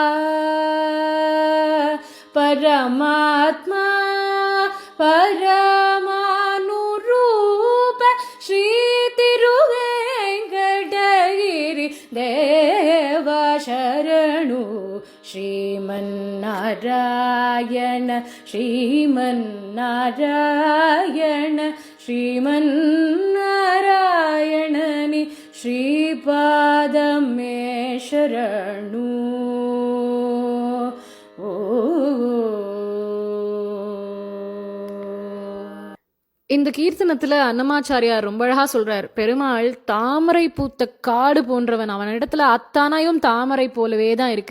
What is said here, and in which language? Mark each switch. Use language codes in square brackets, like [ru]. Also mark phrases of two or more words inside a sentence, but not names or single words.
[te] పరమాత్మా పరమానురూప శ్రీ తిరువేంకటగిరి దేవా శరణు శ్రీమన్నారాయణ శ్రీమన్నారాయణ శ్రీమన్నారాయణని శ్రీపాదమే శరణు [ta] இந்த கீர்த்தனத்துல அன்னமாச்சாரியார் ரொம்ப அழகா சொல்றார். பெருமாள் தாமரை பூத்த காடு போன்றவன், அவனிடத்துல அத்தானாயும் தாமரை போலவே தான் இருக்கு.